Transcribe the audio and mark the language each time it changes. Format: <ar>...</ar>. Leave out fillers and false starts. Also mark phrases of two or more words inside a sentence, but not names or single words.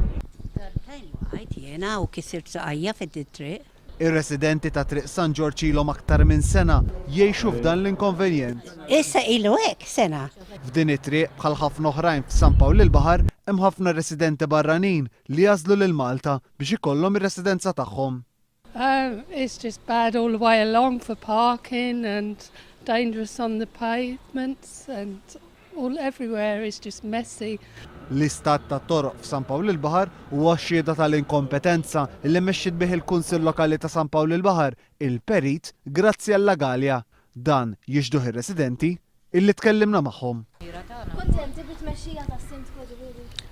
<mt>Jena u kisirt saqajja fid-triq. Ir-residenti ta' triq San George ilhom aktar minn sena jgħixu f'dan l-inkonvenjent. Issa ilu hekk sena. F'din it-triq bħal ħafna oħrajn f'San Pawl il-Baħar hemm ħafna residenti barranin li jażlu lil Malta biex ikollhom ir-residenza tagħhom.</mt> <en>It's just bad all the way along for parking and dangerous on the pavements and all everywhere is just messy.</en> <mt>L-istat ta' toroq f'San Pawl il-Baħar huwa xhieda tal-inkompetenza li mexxiet bih il-Kunsill Lokali ta' San Pawl il-Baħar, il-Perit Grazzjella Galja. Dan jixduh ir-residenti illi tkellimna magħhom. Kontenti bit-tmexxija tas-sindku ġifieri?</mt>